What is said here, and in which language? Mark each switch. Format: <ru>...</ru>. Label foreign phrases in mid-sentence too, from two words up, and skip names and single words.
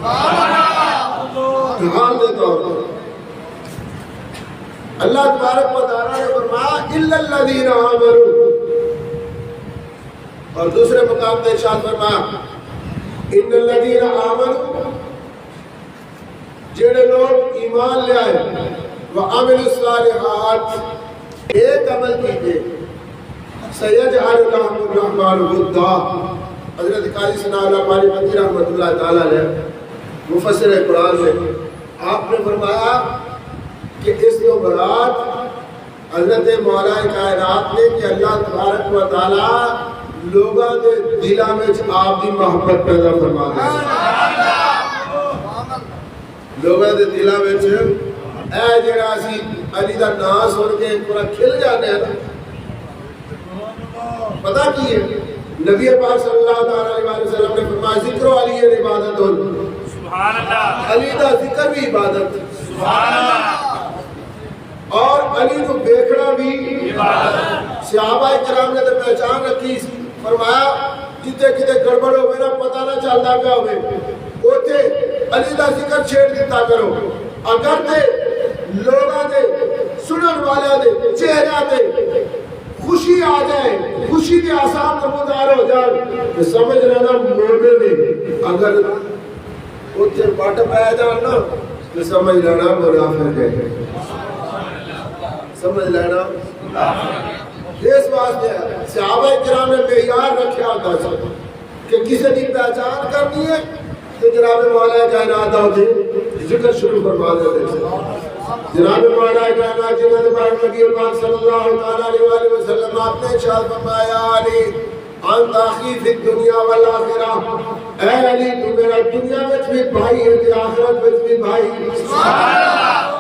<ur>ڈھال دے طور پر اللہ تبارک و تعالیٰ نے فرمایا</ur> <ar>الا الذین آمنوا</ar> <ur>اور دوسرے مقام میں ارشاد فرمایا</ur> <ar>ان الذین آمنوا</ar> <ur>جڑے لوگ ایمان لے آئے</ur> <ar>وعملوا الصالحات</ar> <ur>ایک عمل کیجئے</ur> <ar>سیجعل لهم الرحمن ودا</ar> <ur>حضرت قاضی ثناء اللہ پانی پتی رحمۃ اللہ تعالیٰ علیہ مفسر قرآن میں آپ نے فرمایا کہ اس کو مراد حضرت مولا کائنات نے کہ اللہ تبارک و تعالیٰ</ur> <pa>لوگاں دے دلاں وچ آپ دی محبت</pa> <ur>پیدا فرما دے</ur> <pa>لوگاں دے دلاں وچ اے جڑا اسی علی دا نام سن کے پورا کھل جانے ہیں پتہ کی ہے نبی پاک صلی اللہ علیہ وسلم</pa> <ur>نے فرمایا</ur> <ar>ذکر علی عبادت</ar> <ur>سبحان اللہ علی دا ذکر بھی عبادت سبحان اللہ اور علی کو دیکھنا بھی</ur> <pa>عبادت صحابہ کرام نے تو پہچان رکھی فرمایا جتے کتے گڑبڑ ہوئے نا پتہ نہ چلتا پیا ہوئے اوتھے علی دا ذکر چھیڑ دیتا کرو اگر تے لوگاں دے سنن والے دے چہرے تے خوشی آ جائے خوشی کے آثار نمودار ہو جائے تو سمجھ لینا مومن نے اگر اوتھے پٹ پہ جان نا تو سمجھ لینا منافق ہے</pa> <ur>سمجھ لینا اس واسطے صحابہ کرام نے معیار رکھا ہوتا ہے کہ کسی کی پہچان کرنی ہے تو جناب مولا کائنات ہوتے ذکر شروع فرما دیتے جناب مولا کائنات جناب پاک نبی پاک صلی اللہ علیہ وسلم آپ نے ارشاد فرمایا</ur> <ar>علی انت اخی فی الدنیا والآخرہ</ar> <ur>اے علی تو میرا دنیا میں بھی بھائی ہے تے آخرت میں بھی بھائی سبحان اللہ</ur>